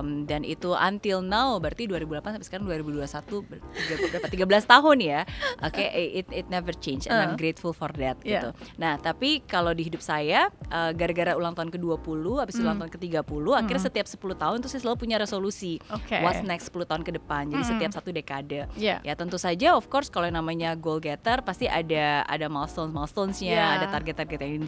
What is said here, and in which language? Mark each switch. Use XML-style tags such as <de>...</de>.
<id>Dan itu</id> <en>until now,</en> <id>berarti 2008 sampai sekarang 2021 berapa 13 tahun ya.</id> <en>It never change and I'm grateful for that</en> <id>gitu. Nah, tapi kalau di hidup saya gara-gara ulang tahun ke-20 habis ulang tahun ke-30, akhirnya setiap 10 tahun tuh saya selalu punya resolusi.</id> <en>What's next</en> <id>10 tahun ke depan. Jadi setiap satu dekade. Ya tentu saja</id> <en>of course</en> <id>kalau yang namanya goal getter pasti ada milestone-nya, ada target-target yang</id>